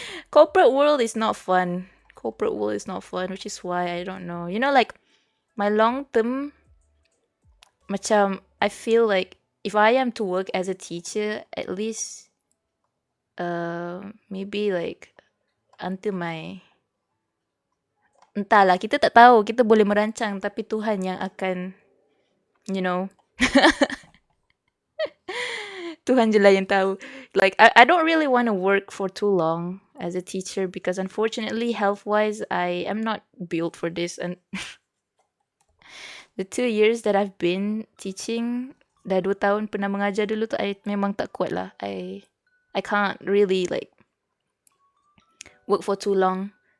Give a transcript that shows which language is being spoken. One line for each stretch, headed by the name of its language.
English: Corporate world is not fun. Which is why I don't know. You know, like my long term, macam I feel like if I am to work as a teacher, at least maybe like until my,
Malay: entahlah, kita tak tahu. Kita boleh merancang tapi Tuhan yang akan, you know, Tuhan je lah yang tahu.
English: Like, I don't really want to work for too long as a teacher because unfortunately, health-wise, I am not built for this. And the 2 years that I've been teaching,
Malay: dah 2 tahun pernah mengajar dulu tu, I memang tak kuat lah.
English: I can't really like work for too long.